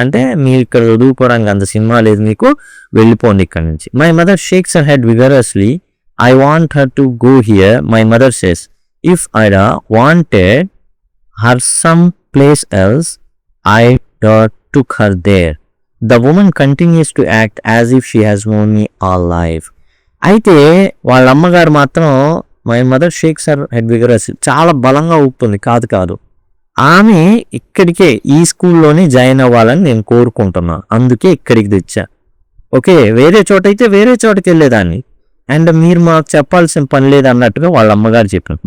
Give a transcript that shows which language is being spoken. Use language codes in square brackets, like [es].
[te] అంటే మీరు ఇక్కడ చదువుకోవడానికి అంత సినిమా లేదు, మీకు వెళ్ళిపోండి ఇక్కడ నుంచి. [en] My mother shakes her head vigorously. I want her to go here. My mother says if I'd wanted her some place else I took her there. The woman continues to act as if she has known me all life. [te] అయితే వాళ్ళ అమ్మగారు మాత్రం [en] my mother shakes her head vigorously, [te] చాలా బలంగా ఊపుతుంది, కాదు ఆమె ఇక్కడికే ఈ స్కూల్లోనే జాయిన్ అవ్వాలని నేను కోరుకుంటున్నాను, అందుకే ఇక్కడికి తెచ్చా. ఓకే, వేరే చోట అయితే వేరే చోటకి వెళ్ళేదాన్ని, అండ్ మీరు మాకు చెప్పాల్సిన పని లేదు అన్నట్టుగా వాళ్ళ అమ్మగారు చెప్పారు.